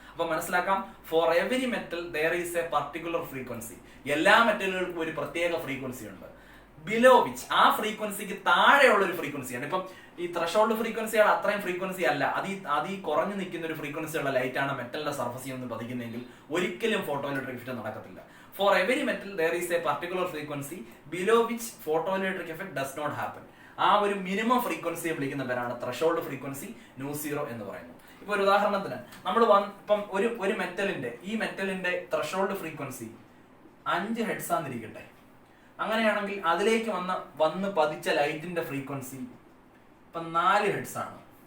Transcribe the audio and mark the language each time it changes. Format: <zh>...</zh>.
<ml>അപ്പൊ മനസ്സിലാക്കാം,</ml> <en>For every metal there is a particular frequency.</en> <ml>എല്ലാ മെറ്റലുകൾക്കും ഒരു പ്രത്യേക ഫ്രീക്വൻസി ഉണ്ട്.</ml> <en>below which,</en> <ml>ആ ഫ്രീക്വൻസിക്ക് താഴെയുള്ള ഒരു ഫ്രീക്വൻസിയാണ്. ഇപ്പം ഈ ത്രെഷോൾഡ് ഫ്രീക്വൻസിയുടെ അത്രയും ഫ്രീക്വൻസി അല്ല, അത് ഈ കുറഞ്ഞു നിൽക്കുന്ന ഒരു ഫ്രീക്വൻസിയുള്ള ലൈറ്റ് ആണ് മെറ്റലിന്റെ സർഫസിൽ നിന്ന് പതിക്കുന്നെങ്കിൽ ഒരിക്കലും ഫോട്ടോ ഇലക്ട്രിക് എഫക്റ്റ് നടക്കത്തില്ല.</ml> <en>For every metal there is a particular frequency below which photoelectric effect does not happen.</en> <ml>ആ ഒരു മിനിമം ഫ്രീക്വൻസിയെ വിളിക്കുന്ന പേരാണ് ത്രെഷോൾഡ് ഫ്രീക്വൻസി, ന്യൂ 0 എന്ന് പറയുന്നത്. ഇപ്പൊ ഒരു ഉദാഹരണത്തിന് നമ്മൾ ഇപ്പം ഒരു മെറ്റലിന്റെ ത്രെഷോൾഡ് ഫ്രീക്വൻസി 5 ഹെർട്സ് ആന്നിരിക്കട്ടെ. അങ്ങനെയാണെങ്കിൽ അതിലേക്ക് വന്ന് പതിച്ച ലൈറ്റിന്റെ ഫ്രീക്വൻസി ഇപ്പം 4 ഹെർട്സ് ആണ്.</ml>